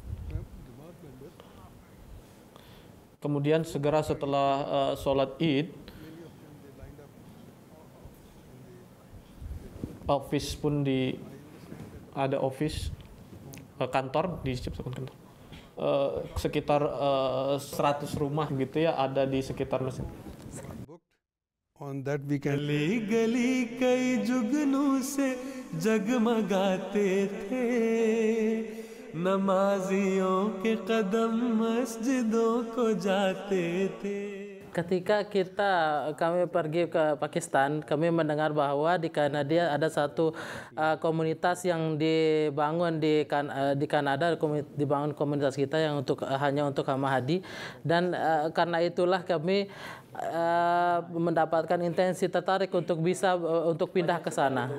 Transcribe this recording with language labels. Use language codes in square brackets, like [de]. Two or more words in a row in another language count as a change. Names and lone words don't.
[id] Kemudian segera setelah sholat Id, office pun ada office kantor diciptakan kantor. Sekitar 100 rumah gitu ya ada di sekitar masjid. [en] on that weekend. [hi] गली गली कई जुगनू से जगमगाते थे, नमाजियों के कदम मस्जिदों को जाते थे. [id] Ketika kami pergi ke Pakistan, kami mendengar bahwa di Kanada ada satu komunitas yang dibangun di Kanada, dibangun komunitas kita yang hanya untuk Ahmadi, dan karena itulah kami mendapatkan intensi tertarik untuk bisa untuk pindah ke sana.